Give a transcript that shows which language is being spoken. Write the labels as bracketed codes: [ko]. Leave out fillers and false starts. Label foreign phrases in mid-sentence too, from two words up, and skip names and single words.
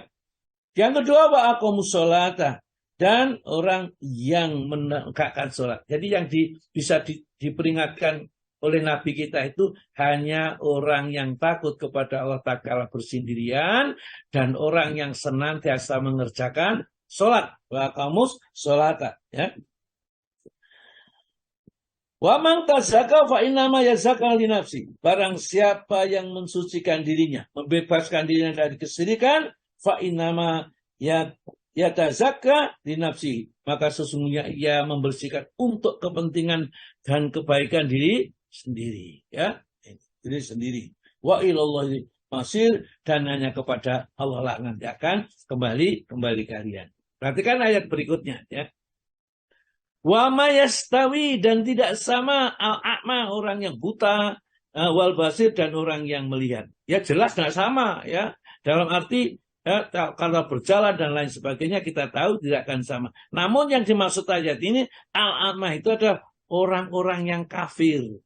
[id] Yang kedua, [ar] وأقاموا الصلاة, [id] dan orang yang menegakkan sholat. Jadi yang bisa diperingatkan oleh Nabi kita itu hanya orang yang takut kepada Allah Ta'ala bersendirian dan orang yang senantiasa mengerjakan sholat. [ar] وأقاموا الصلاة, ya. ومن تزكى فإنما يزكى لنفسه. [id] Barang siapa yang mensucikan dirinya, membebaskan dirinya dari kesyirikan, [ar] فإنما يتزكى لنفسه. [id] Maka sesungguhnya ia membersihkan untuk kepentingan dan kebaikan diri sendiri, ya. Diri sendiri. [ar] وإلى الله المصير, [id] dan hanya kepada Allah lah nanti akan kembali kalian. Perhatikan ayat berikutnya, ya. [ar] وما يستوي, [id] dan tidak sama al-a'ma, orang yang buta, wal basir, dan orang yang melihat. Ya jelas tidak sama, ya. Dalam arti ya, kalau berjalan dan lain sebagainya kita tahu tidak akan sama. Namun yang dimaksud ayat ini al-a'ma itu adalah orang-orang yang kafir.